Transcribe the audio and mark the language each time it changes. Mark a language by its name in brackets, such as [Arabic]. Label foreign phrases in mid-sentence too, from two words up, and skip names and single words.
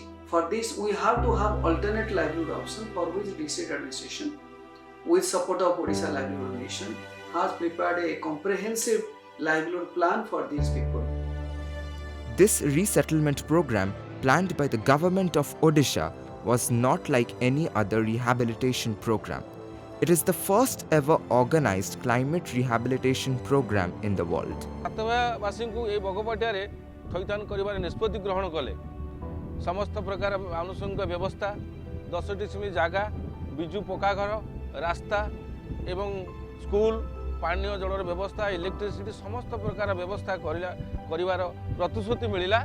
[English] For this, we have to have alternate livelihood option, for which district administration, with support of Odisha Livelihood Mission, has prepared a comprehensive livelihood plan for these people. This resettlement program planned by the Government of Odisha was not like any other rehabilitation program. It is the first ever organized climate rehabilitation program in the world. [Odia] ସାତଭାୟାବାସୀ ଏହି ବଗପାଟିଆରେ ଥଇଥାନ କରିବାର ନିଷ୍ପତ୍ତି ଗ୍ରହଣ କଲେ। ସମସ୍ତ ପ୍ରକାର ଆନୁଷଙ୍ଗିକ ବ୍ୟବସ୍ଥା, 10ଟି ସେମିତି ଜାଗା, ବିଜୁ ପକ୍କା ଘର, ରାସ୍ତା ଏବଂ ସ୍କୁଲ, ପାନୀୟ ଜଳର ବ୍ୟବସ୍ଥା, ଇଲେକ୍ଟ୍ରିସିଟି ସମସ୍ତ ପ୍ରକାର ବ୍ୟବସ୍ଥା କରିବାର ପ୍ରତିଶ୍ରୁତି ମିଳିଲା।